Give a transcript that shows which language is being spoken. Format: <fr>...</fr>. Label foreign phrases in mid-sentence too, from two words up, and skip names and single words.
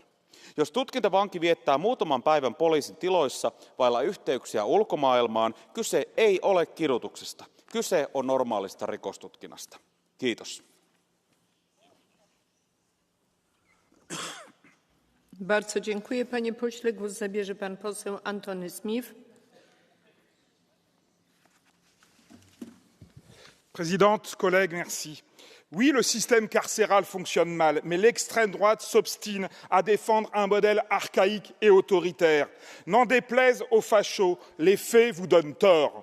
<fi>Jos tutkintavanki viettää muutaman päivän poliisin tiloissa vailla yhteyksiä ulkomaailmaan, kyse ei ole kidutuksesta. Kyse on normaalista rikostutkinnasta. Kiitos.</fi> <pl>Bardzo dziękuję, panie pośle. Głos zabierze pan poseł Antony Smith.</pl> <fr>Présidente, collègues, merci. Oui, le système carcéral fonctionne mal, mais l'extrême droite s'obstine à défendre un modèle archaïque et autoritaire. N'en déplaise aux fachos, les faits vous donnent tort.</fr>